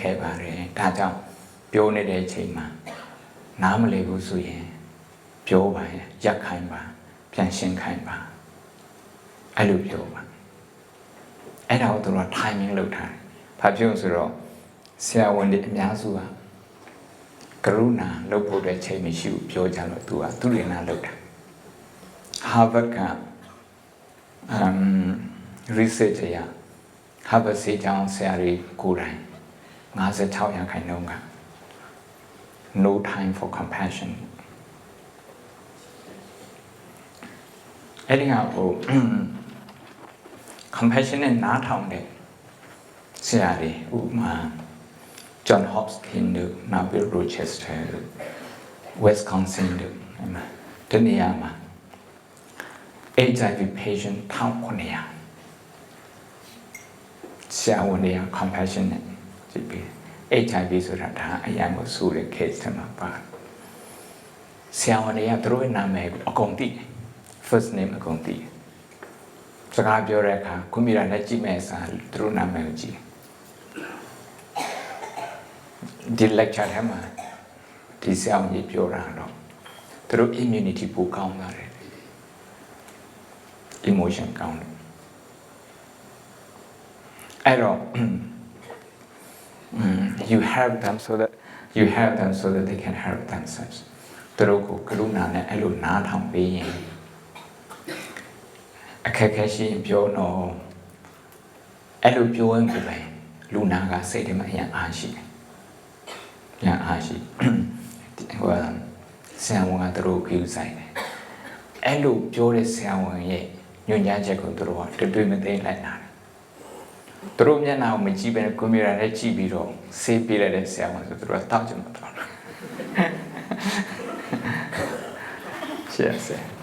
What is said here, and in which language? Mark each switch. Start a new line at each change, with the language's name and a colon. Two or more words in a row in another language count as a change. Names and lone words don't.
Burmese: ခဲပါတယ်ဒါကြောင့်ပြောနေတဲ့အချိန်မှာနားမလည်ဘူးဆိုရင်ပြောပါရင်ရက်ခိုင်းပါပြန်ရှင်းခိုင်းပါအဲ့လိုပြောပါအဲ့ဒါကိုသူတို့ timing လုပ်ထားတယ်ဘာဖြစ်လို့ဆိုတော့ဆရာဝန်တွေအများစုကကရုဏာလုပ်ဖို့တဲ့ချိန်မရှိဘူးပြောကြတော့သူကသူရနာလုပ်တာ Harvard က research ရ Harvard ဆေးကျောင်းဆရာတွေကိုယ်တိုင်56%က
English: no time for compassion
Burmese: အဲ့ဒီဟာကို compassion နဲ့နားထောင်တဲ့ဆရာတွေဥပမာ John Hopkins တို့ Nabil Rochester တို့ Wisconsin တို့တနေရာမှာ
English: HIV patient
Burmese: 1900ဆရာဝန်တွေက compassion နဲ့ကြည့်ပြီး HIV ဆိုတာဒါအရင်က ဆိုတဲ့ case တွေမှာပါဆရာဝန်တွေကသူတို့ရဲ့နာမည်ကိုအကုန်သိတယ်
English: first name
Burmese: အကုန်သိတယ်စကားပြောတဲ့အခါကွန်ပျူတာနဲ့ကြည့်မဲ့စာသူတို့နာမည်ကိုကြည့်ဒီ lecture ထဲမှာဒီဆရာဝန်ကြီးပြောတာတော့သူတို့ immunity ပိုကောင်းလာတယ် emotion ကောင်းတယ်အဲ့တော့
English: you help them so that they can help themselves
Burmese: သူတို့ကိုကရုဏာနဲ့အဲ့လိုနားထောင်ပေးရင် အခက်အခဲရှိရင်ပြောတော့အဲ့လိုပြောရင်ကိုပဲလူနာကစိတ်ထဲမှာအရင်အားရှိတယ်။ညာအားရှိဟိုဆရာဝန်ကသူတို့ကိုယူဆိုင်တယ်။အဲ့လိုပြောတဲ့ဆရာဝန်ရဲ့ညွှန်ကြားချက်ကိုသူတို့ကတွေ့မသိလိုက်တာ။သူတို့မျက်နှာကိုမကြည့်ဘဲကွန်ပျူတာနဲ့ကြည့်ပြီးတော့ဆေးပေးလိုက်တဲ့ဆရာဝန်ဆိုသူတို့ကတောက်ကြမှာတော့ရှက်ဆဲ